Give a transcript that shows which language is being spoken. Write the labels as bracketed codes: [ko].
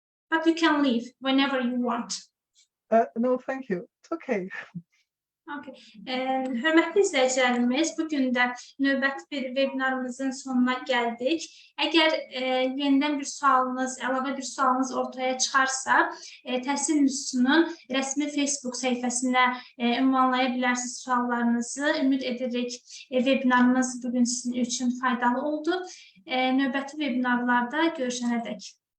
[en] But you can leave whenever you want. No, thank you. It's okay. Okay. [az] Hörmətli izləyicilərimiz, bugün də növbəti bir webinarımızın sonuna gəldik. Əgər yenidən bir sualınız, əlavə bir sualınız ortaya çıxarsa, Təhsil İNSTİTUTunun rəsmi Facebook səhifəsinə ünvanlaya bilərsiniz suallarınızı. Ümid edirik webinarımız bugün sizin üçün faydalı oldu. Növbəti webinarlarda görüşənədək.